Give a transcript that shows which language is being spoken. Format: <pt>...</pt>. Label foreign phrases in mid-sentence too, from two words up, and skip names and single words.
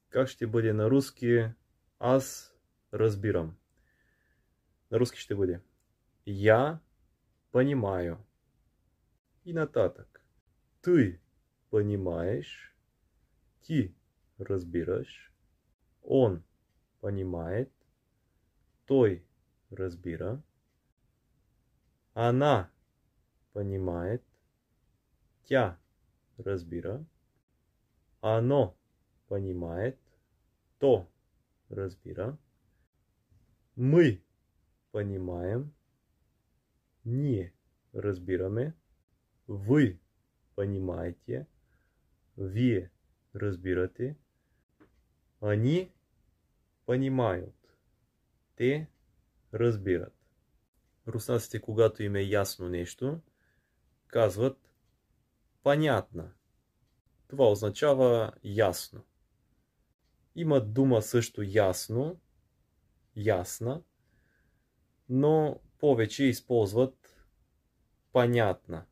<bg>Как ще бъде на руски аз разбирам? На руски ще бъде</bg> <ru>я понимаю.</ru> <bg>И нататък.</bg> <ru>Ты понимаешь,</ru> <bg>ти разбираш,</bg> <ru>он понимает,</ru> <bg>той разбира,</bg> <ru>она понимает,</ru> <bg>тя разбира,</bg> <ru>оно понимает,</ru> <bg>то разбира,</bg> <ru>мы понимаем,</ru> <bg>ние разбираме,</bg> <ru>вы понимаете,</ru> <bg>вие разбирате,</bg> <ru>они понимают,</ru> <bg>те разбират. Руснаците, когато им е ясно нещо, казват понятно. Това означава ясно. Има дума също ясно, ясна, но повече използват понятно.</bg>